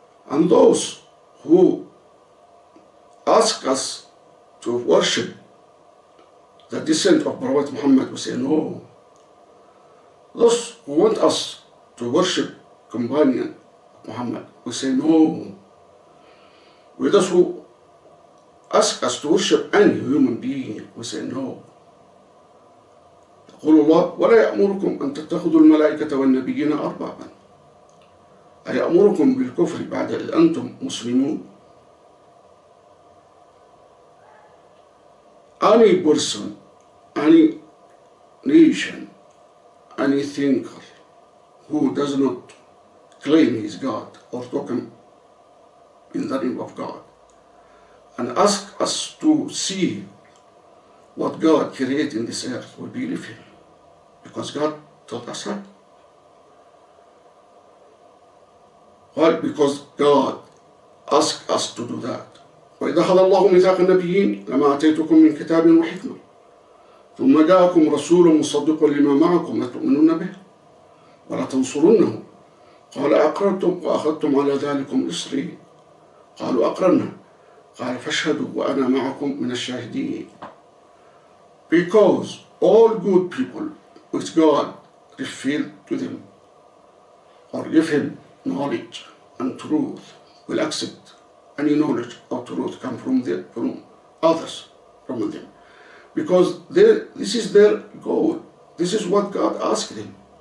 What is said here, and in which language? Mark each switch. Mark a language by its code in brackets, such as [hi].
[en] And those who ask us to worship the descent of Prophet Muhammad, we say no. Those who want us to worship companion Muhammad, we say no. With those who ask us to worship any human being, we say no. [ar] يقول الله ولا يأمركم أن تتخذوا الملائكة والنبيين أربابا أيأمركم بالكفر بعد إذ أنتم مسلمون. [en] Any person, any nation, any thinker who does not claim he is God or talking in the name of God and ask us to see what God created in this earth, we believe him because God taught us that. Why? Because God asked us to do that. [ar] وإذا أخذ الله ميثاق النبيين لما آتيتكم من كتاب وحكمة ثم جاءكم رسول مصدق لما معكم لتؤمنن به ولا تنصرنه قال أقررتم وأخذتم على ذلكم إصري قالوا أقررنا قال فاشهدوا وأنا معكم من الشاهدين. [en] Because all good people which God revealed to them or give him knowledge and truth will accept any knowledge or truth come from others, from them. Because this is their goal. This is what God asked them.